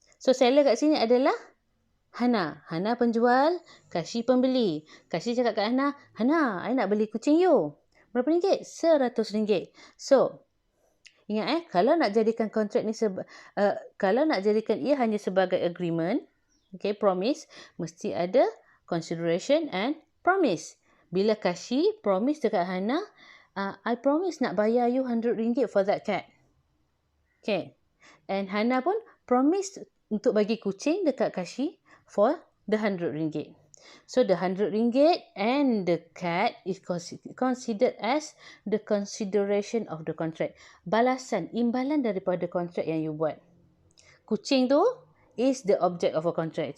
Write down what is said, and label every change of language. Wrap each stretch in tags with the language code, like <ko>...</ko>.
<ms>So seller kat sini adalah Hana. Hana penjual, Kashi pembeli. Kashi cakap kat Hana, I nak beli kucing you. Berapa ringgit? RM100. So, ingat kalau nak jadikan kontrak ni kalau nak jadikan ia hanya sebagai agreement, okay, promise, mesti ada consideration and promise. Bila Kashi promise dekat Hana, I promise nak bayar you RM100</ms> <en>for that cat. Okay.</en> <ms>And Hana pun promise untuk bagi kucing dekat Kashi</ms> <en>for the RM100. So the RM100 and the cat is considered as the consideration of the contract.</en> <ms>Balasan, imbalan daripada kontrak yang you buat. Kucing tu</ms> <en>is the object of a contract.</en>